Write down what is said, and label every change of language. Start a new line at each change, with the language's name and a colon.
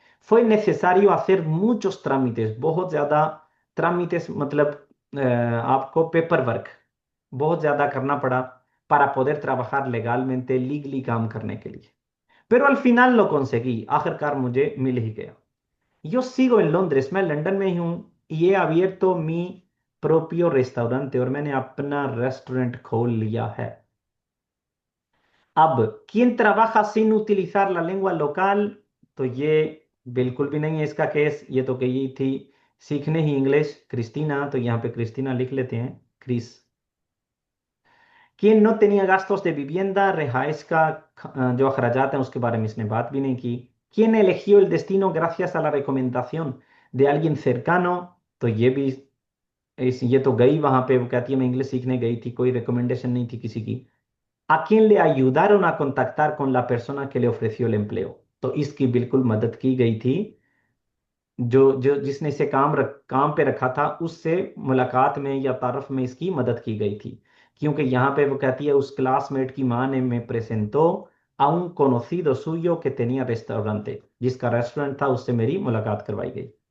Spanish: Fue necesario hacer muchos trámites,
Hindi: बहुत ज्यादा, trámites मतलब आपको पेपर वर्क बहुत ज्यादा करना पड़ा,
Spanish: para poder trabajar legalmente,
Hindi: legally काम करने के लिए।
Spanish: Pero al final lo conseguí,
Hindi: आखिरकार मुझे मिल ही गया।
Spanish: Yo sigo en Londres,
Hindi: मैं लंदन में ही हूँ,
Spanish: y he abierto mi propio restaurante,
Hindi: और मैंने अपना रेस्टोरेंट खोल लिया है।
Spanish: अब ¿quién trabaja sin utilizar la lengua local?
Hindi: तो ये बिल्कुल भी नहीं है इसका केस, ये तो गई थी सीखने ही इंग्लिश, क्रिस्टीना, तो यहाँ पे क्रिस्टीना लिख लेते हैं, Chris.
Spanish: ¿Quién no tenía gastos de vivienda?
Hindi: रिहाइश का जो अखराजात हैं उसके बारे में इसने बात भी नहीं की।
Spanish: ¿Quién eligió el destino gracias a la recomendación de alguien cercano?
Hindi: तो ये भी ये तो गई वहां पे, वो कहती है मैं इंग्लिश सीखने गई थी, कोई रिकमेंडेशन नहीं थी किसी की।
Spanish: ¿A quién le ayudaron a contactar con la persona que le ofreció el empleo?
Hindi: तो इसकी बिल्कुल मदद की गई थी, जो जो जिसने इसे काम पे रखा था उससे मुलाकात में या तारुफ में इसकी मदद की गई थी। क्योंकि यहाँ पे वो कहती है उस क्लासमेट की माँ ने
Spanish: me presentó a un conocido suyo que tenía restaurante,
Hindi: जिसका रेस्टोरेंट था, उससे मेरी मुलाकात करवाई गई।